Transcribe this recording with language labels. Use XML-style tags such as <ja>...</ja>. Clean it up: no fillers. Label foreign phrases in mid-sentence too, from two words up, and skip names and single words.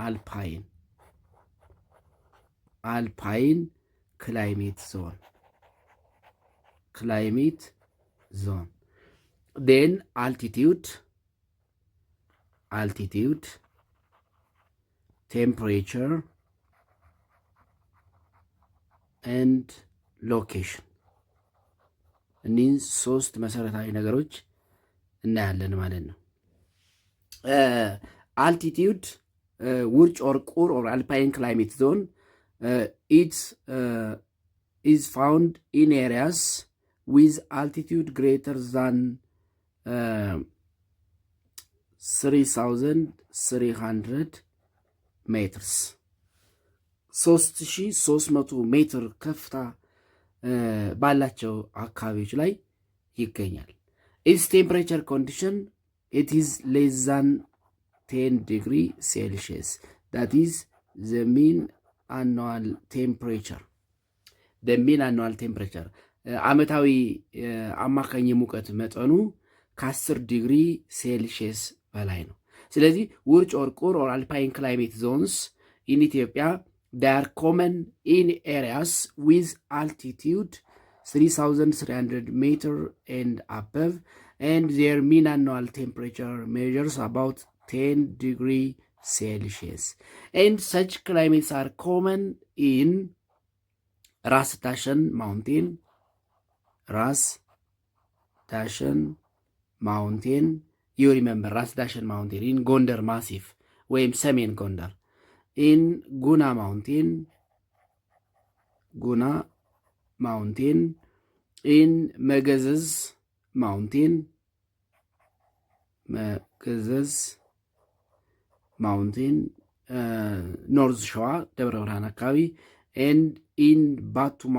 <en>alpine climate zone then altitude temperature and location</en> <am>እኒህ 3 መሰረታዊ ነገሮች እናያለን ማለት ነው።</am> <en>አልቲቲዩድ ውርጭ ኦር ቁር or alpine climate zone it is found in areas with altitude greater than 3,300 meters 3,300</en> <am>ሜትር ከፍታ ባላቸው አካባቢዎች ላይ ይገኛል።</am> <en>its temperature condition it is less than 10 degree Celsius that is the mean annual temperature</en> <am>ዓመታዊ አማካኝ የሙቀት መጠኑ ከ10 ዲግሪ ሴልሺየስ በላይ ነው። ስለዚህ ውርጭ ኦር</am> <en>ቁር or alpine climate zones in Ethiopia they are common in areas with altitude 3,300 meter and above and their mean annual temperature measures about 10 degree Celsius and such climates are common in Ras Dashen Mountain, you remember Ras Dashen Mountain in Gondar Massif</en> <am>ወይም ሰሜን ጎንደር</am> <en>in Guna mountain in Megezez mountain North Shewa Debre Berhan አካባቢ and in Batu</en>